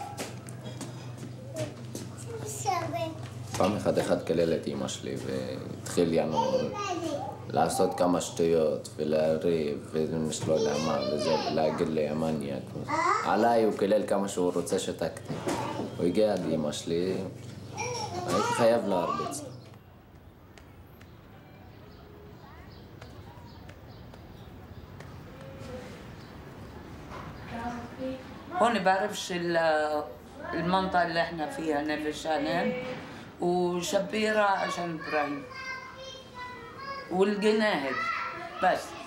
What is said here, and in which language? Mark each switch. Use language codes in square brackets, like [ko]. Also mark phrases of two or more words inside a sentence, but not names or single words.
[he] פעם אחד כלל את אמא שלי והתחיל לעשות כמה שטויות ולהריב ולא יודע מה וזה ולהגיד לי המניאק. עליי הוא כלל כמה שהוא רוצה שתקתי. הוא הגיע עד אמא שלי, הייתי חייב להרביץ. [ar] هون بعرف المنطقة اللي احنا فيها نبي شانان وشبيرة عشان إبراهيم والجناهد بس.